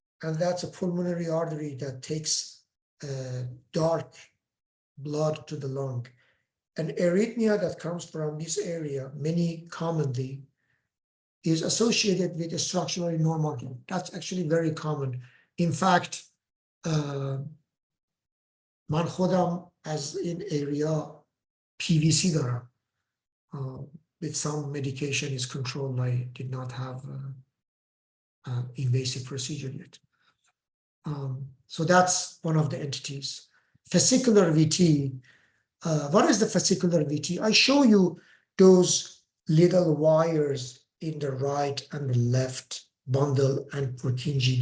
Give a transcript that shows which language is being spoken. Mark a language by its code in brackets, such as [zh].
[en] And that's a pulmonary artery that takes dark blood to the lung. An arrhythmia that comes from this area, many commonly, is associated with a structurally normal heart. That's actually very common. In fact, [fa] من خودم از این area PVC دارم. [en] With some medication is controlled. I did not have invasive procedure yet. So that's one of the entities. Fascicular VT. What is the fascicular VT? I show you those little wires in the right and the left bundle and Purkinje.